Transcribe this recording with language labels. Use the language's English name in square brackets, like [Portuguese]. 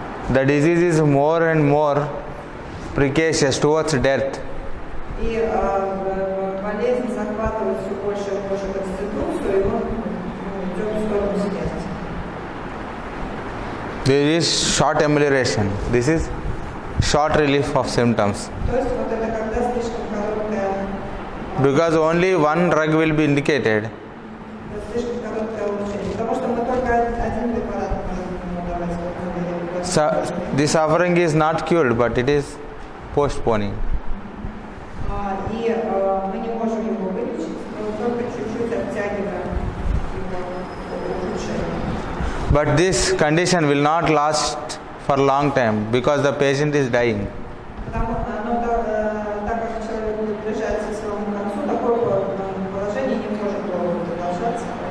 [English] The disease is more and more precocious towards death. [Russian] И болезнь захватывает все больше и больше конституцию, и он идет в сторону смерти. [English] There is short amelioration. This is short relief of symptoms. [Russian] То есть вот это когда слишком короткое, [English] Because only one drug will be indicated. [Russian] слишком короткое улучшение. Потому что мы только один препарат можем ему давать. [English] The suffering is not cured, but it is postponing. [Russian] И мы не можем его вылечить, но только чуть-чуть оттягиваем его улучшение. [English] But this condition will not last for a long time because the patient is dying. [Russian] Так как человек будет приближаться к своему концу, такое положение не может долго продолжаться.